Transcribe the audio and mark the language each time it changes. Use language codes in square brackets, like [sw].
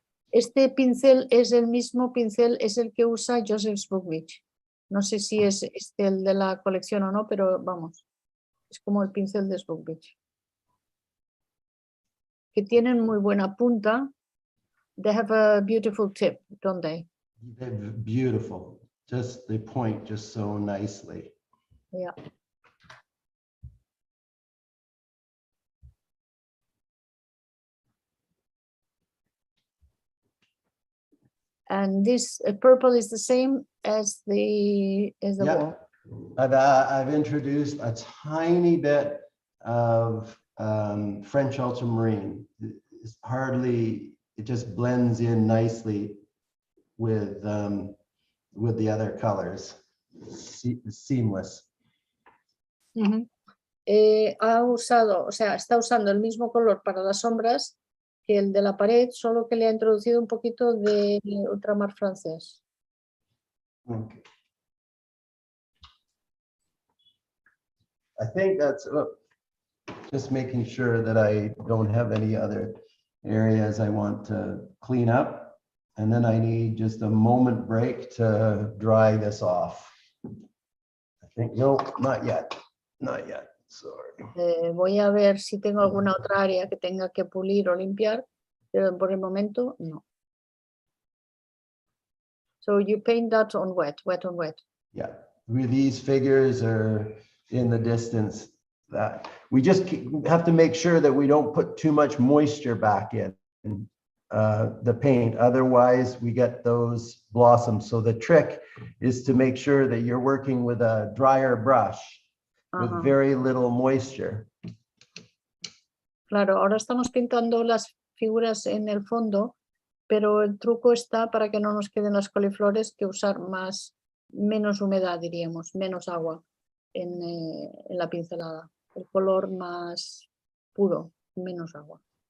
[es] Este pincel es el mismo pincel, es el que usa Joseph Bookbridge. No sé si es el de la colección o no, pero vamos, es como el pincel de Bookbridge. Que tienen muy buena punta. [en] They have a beautiful tip, don't they? They're beautiful. Just they point just so nicely. Yeah. And this purple is the same as the Yeah. wall. I've introduced a tiny bit of French ultramarine. It's hardly, it just blends in nicely with the other colors. Seamless. [es] Ha usado, o sea, está usando el mismo color para las sombras que el de la pared, solo que le ha introducido un poquito de ultramar francés. [en] Okay. I think that's just making sure that I don't have any other areas I want to clean up. And then I need just a moment break to dry this off. I think, no, not yet. Not yet. Sorry. [es] Voy a ver si tengo alguna otra área que tenga que pulir o limpiar, pero por el momento no. [en] So you paint that on wet on wet. Yeah, these figures are in the distance. That we just have to make sure that we don't put too much moisture back in the paint. Otherwise, we get those blossoms. So the trick is to make sure that you're working with a drier brush with very little moisture. [es] Claro, ahora estamos pintando las figuras en el fondo, pero el truco está para que no nos queden las coliflores que usar menos humedad, diríamos, menos agua en la pincelada. El color más puro, menos agua.